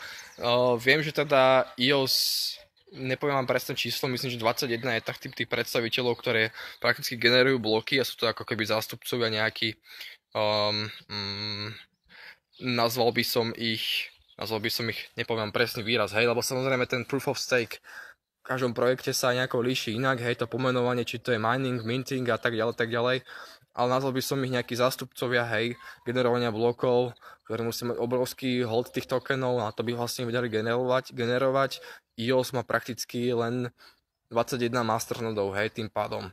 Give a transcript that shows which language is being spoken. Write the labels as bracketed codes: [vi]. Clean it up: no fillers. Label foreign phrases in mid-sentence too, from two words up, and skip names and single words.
[sk] Viem, že teda EOS, nepoviem vám presné číslo, myslím, že 21 je tak typ tých predstaviteľov, ktoré prakticky generujú bloky a sú to ako keby zástupcovia nejaký, nazval by som ich, nepoviem presný výraz, hej, lebo samozrejme ten [en] proof of stake [sk] v každom projekte sa nejako líši inak, hej, to pomenovanie, či to je mining, minting a tak ďalej, ale nazval by som ich nejakí zástupcovia, hej, generovania blokov, ktoré musí mať obrovský hold tých tokenov a to by vlastne vedeli generovať. EOS má prakticky len 21 masternodov, hej, tým pádom.